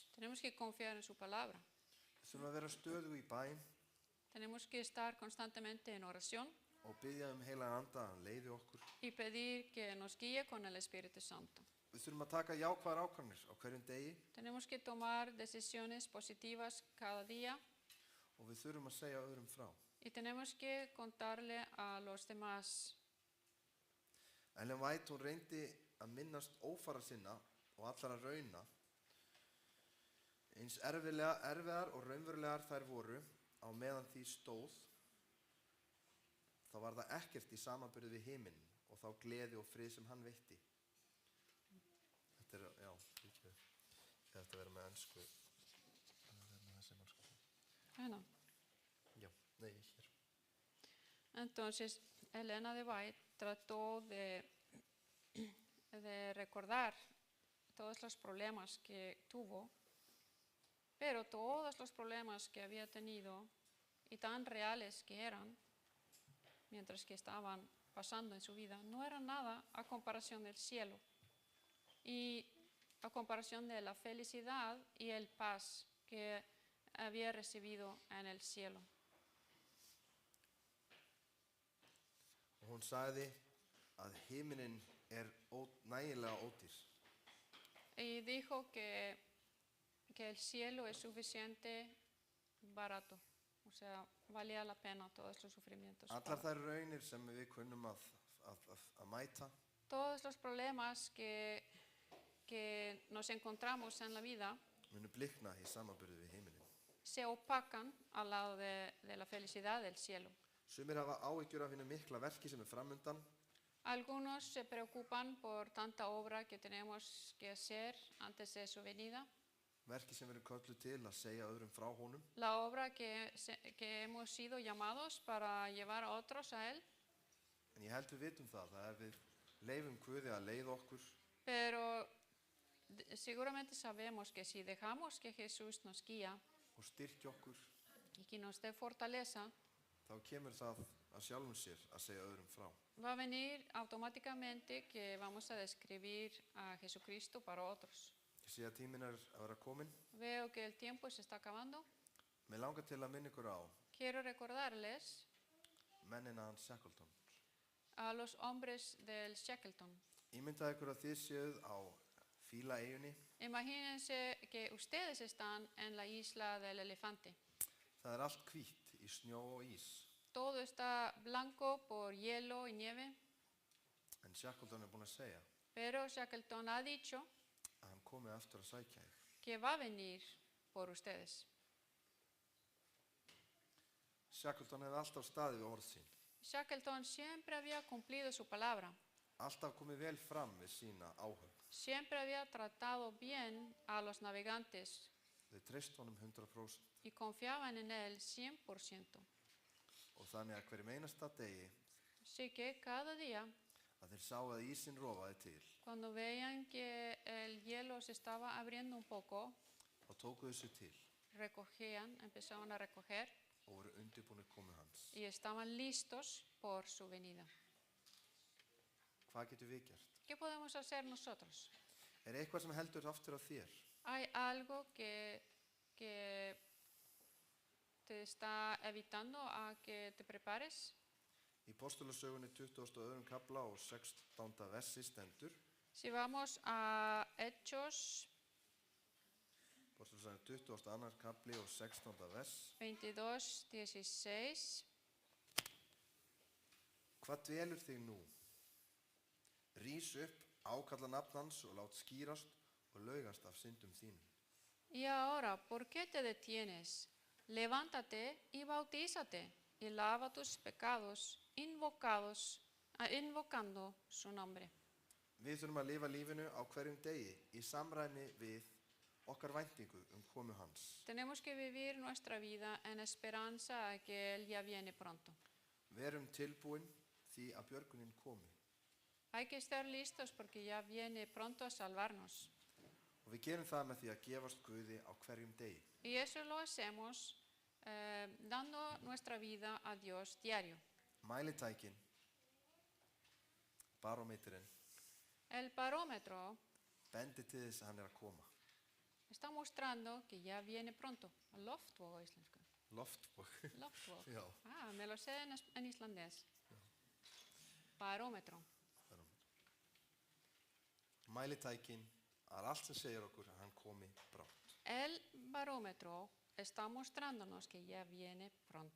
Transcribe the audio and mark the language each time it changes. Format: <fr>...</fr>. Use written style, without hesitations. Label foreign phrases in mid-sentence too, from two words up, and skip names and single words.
<es>tenemos que confiar en su palabra,</es> <is>Við þurfum að vera stöðug í bæn</is> <es>tenemos que estar constantemente en oración</es> <is>og biðja heilagan anda að hann leiði okkur.</is> <es>y pedir que nos guíe con el Espíritu Santo.</es> <is>Við Við þurfum að taka jákvæðar ákvarðanir á hverjum degi</is> <es>Tenemos que tomar decisiones positivas cada día</es> <is>og við þurfum að segja öðrum frá.</is> <es>y tenemos que contarle a los demás.</es> <is>Ellen White, hún reyndi að minnast ófara sinna og allra rauna, eins erfiðar og raunverulegar þær voru á meðan því stóð, þá var það ekkert í samanburði við himinn og þá gleði og frið sem hann veitti. Þetta já, ég ætti að vera með ensku.</is> <es>Bueno,</es> <is>Já, nei, hér.</is> <es>entonces Elena de White trató de recordar todos los problemas que tuvo, pero todos los problemas que había tenido y tan reales que eran, mientras que estaban pasando en su vida, no eran nada a comparación del cielo y a comparación de la felicidad y el paz que había recibido en el cielo.</es> <is>Og hún sagði að himinin nægilega ódýr.</is> <es>Y dijo que el cielo es suficiente barato, o sea, valía la pena todos los sufrimientos.</es> <is>Allar þær raunir sem við kunnum að mæta,</is> <es>Todos los problemas que nos encontramos en la vida</es> <is>munu blikna í samanburði við himinin.</is> <es>se opacan al lado de la felicidad del cielo.</es> <is>Sumir hafa áhyggjur af hinu mikla verki sem framundan.</is> <es>Algunos se preocupan por tanta obra que tenemos que hacer antes de su venida.</es> <is>Verki sem við kölluð til að segja öðrum frá honum.</is> <es>La obra que hemos sido llamados para llevar a otros a Él.</es> <is>En ég held við vitum það ef við leifum Guði að leiða okkur,</is> <es>Pero seguramente sabemos que si dejamos que Jesús nos guía</es> <is>og styrkja okkur,</is> <es>y que nos dé fortaleza,</es> <is>þá kemur það að sjálfum sér að segja öðrum frá.</is> <es>va a venir automáticamente que vamos a describir a Jesucristo para otros.</es> <is>Ég sé að tíminn að vera kominn.</is> <es>Veo que el tiempo se está acabando.</es> <is>Mér langar til að minna ykkur á</is> <es>Quiero recordarles</es> <is>mennina hans Shackleton.</is> <es>a los hombres del Shackleton.</es> <is>Ímyndaðu ykkur að þið séuð á Fílaeyjunni.</is> <es>Imagínense que ustedes están en la isla del elefante.</es> <is>Það allt hvítt í snjó og ís.</is> <es>Todo está blanco por hielo y nieve,</es> <is>En Shackleton búinn að segja</is> <es>pero Shackleton ha dicho</es> <is>að hann komi aftur að sækja þig.</is> <es>que va a venir por ustedes.</es> <is>Shackleton hefði alltaf staðið við orð sín.</is> <es>Shackleton siempre había cumplido su palabra.</es> <is>Alltaf komið vel fram við sína áhöfn.</is> <es>Siempre había tratado bien a los navegantes</es> <is>Þau treystu honum 100%</is> <es>y confiaban en él 100%.</es> <is>og þannig að hverjum einasta degi</is> <es>Así que cada día,</es> <is>að þeir sáu að ísinn rofaði til,</is> <es>cuando veían que el hielo se estaba abriendo un poco,</es> <is>þá tóku þessu til</is> <es>recogían, empezaban a recoger</es> <is>og voru undirbúnir komu hans.</is> <es>y estaban listos por su venida.</es> <is>Hvað getum við gert?</is> <es>¿Qué podemos hacer nosotros?</es> <is>Eitthvað sem heldur aftur af þér?</is> <es>¿Hay algo que te está evitando a que te prepares?</es> <is>Í Postulasögunni 22. kafla og 16. versi stendur,</is> <es>Si vamos a Hechos</es> <is>Postulasögunni 22. kafli og 16. vers,</is> <es>22:16.</es> <is>Hvað dvelur þig nú? Rís upp, ákalla nafn hans og lát skýrast og laugast af syndum þínum.</is> <es>Y ahora, ¿por qué te detienes? Levántate y bautízate y lava tus pecados invocando su nombre.</es> <is>Við þurfum að lifa lífinu á hverjum degi í samræmi við okkar væntingu komu hans.</is> <es>Tenemos que vivir nuestra vida en esperanza a que Él ya viene pronto.</es> <is>Verum tilbúin því að björgunin komi.</is> <es>Hay que estar listos porque ya viene pronto a salvarnos.</es> <is>Og við gerum það með því að gefast Guði á hverjum degi.</is> <es>Y eso lo hacemos dando nuestra vida a Dios diario.</es> <is>Mælitækin, barómetrinn,</is> <es>El parómetro</es> <is>bendir til þess að hann að koma.</is> <es>está mostrando que ya viene pronto.</es> <is>Loftvåg á íslensku. Loftvog. Loftvåg. Já.</is> <es>Me lo sé en islandés. Parómetro.</es> <is>mælitækin, það allt sem segir okkur að hann komi brátt.</is> <es>El barómetro está mostrándonos que ya viene pronto.</es>